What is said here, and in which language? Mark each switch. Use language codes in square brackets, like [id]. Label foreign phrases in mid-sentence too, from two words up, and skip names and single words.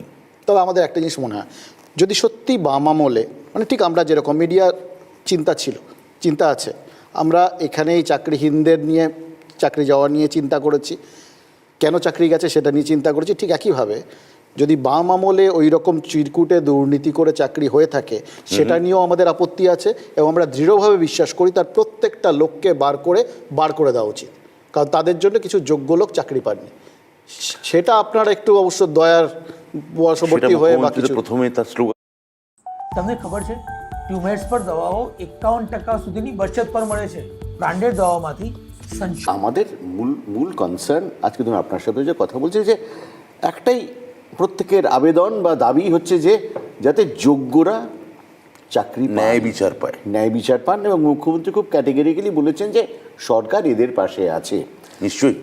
[bn] তবে আমাদের একটা জিনিস মনে হয়, যদি সত্যি বাম আমলে মানে ঠিক আমরা যেরকম মিডিয়া চিন্তা আছে, আমরা এখানে এই চাকরিহীনদের নিয়ে, চাকরি যাওয়া নিয়ে চিন্তা করেছি, কেন চাকরি গেছে সেটা নিয়ে চিন্তা করেছি, ঠিক একইভাবে যদি বাম আমলে ওই রকম চিরকুটে দুর্নীতি করে চাকরি হয়ে থাকে সেটা নিয়েও আমাদের আপত্তি আছে, এবং আমরা দৃঢ়ভাবে বিশ্বাস করি তার প্রত্যেকটা লোককে বার করে দেওয়া উচিত, কারণ তাদের জন্য কিছু যোগ্য লোক চাকরি পাননি। সেটা আপনারা একটু অবশ্য দয়ার বশবর্তী হয়ে বা কিছু। প্রথমে তার স্লোগান, [gu] તમને ખબર છે ટ્યુમેટ્સ પર દવાઓ 51% સુધીની બચત પર મળે છે બ્રાન્ડેડ દવાઓમાંથી [bn] আমাদের মূল কনসার্ন আজকে ধরুন আপনার সাথে যে কথা বলছি, যে একটাই প্রত্যেকের আবেদন বা দাবি হচ্ছে যে যাতে যোগ্যরা চাকরি ন্যায় বিচার পান, এবং মুখ্যমন্ত্রী খুব ক্যাটেগরিক্যালি বলেছেন যে সরকার এদের পাশে আছে।